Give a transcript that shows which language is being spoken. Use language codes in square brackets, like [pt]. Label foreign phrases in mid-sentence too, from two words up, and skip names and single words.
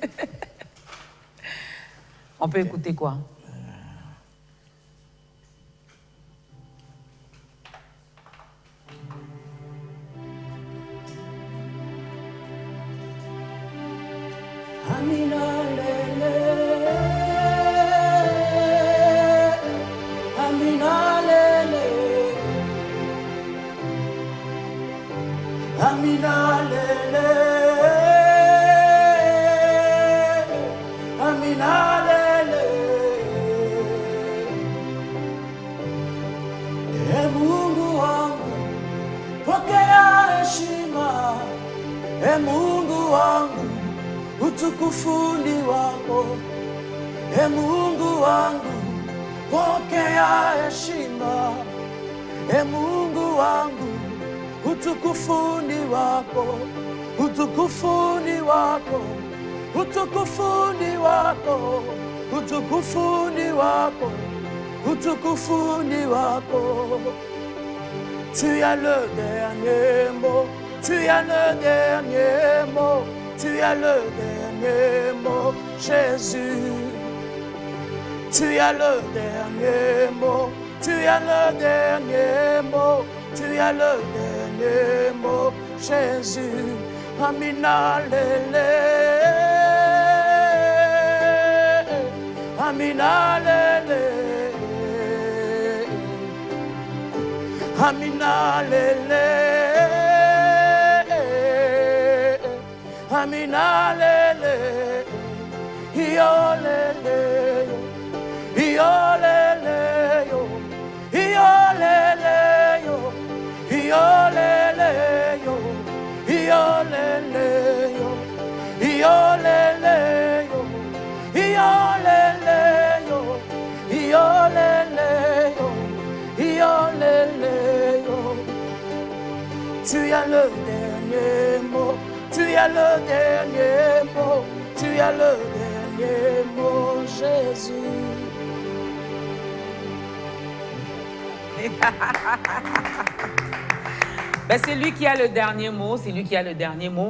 [fr] On peut écouter quoi? [ln] Amina lele, Amina lele, Amina lele, Amina lele. [sw] E Mungu wangu, pokea heshima. E Mungu wangu, utukufu ni wako. E Mungu wangu, pokea heshima. E Mungu wangu, utukufuni wako, utukufuni wako, utukufuni wako, utukufuni wako, utukufuni wako. [fr] Tu as le dernier mot, tu as le dernier mot, tu as le dernier mot, Jésus. Tu as le dernier mot, tu as le dernier mot, tu as le dernier mot, Jésus. [ln] Amina lele, Amina lele, Amina lele, Amina lele, yo lele, yo lele, yo lele, yo lele, yo lele, yo lele, yo lele, yo lele, yo lele. [fr] Tu as le dernier mot, tu as le dernier mot, tu as le dernier mot, Jésus. Ben, c'est lui qui a le dernier mot, c'est lui qui a le dernier mot.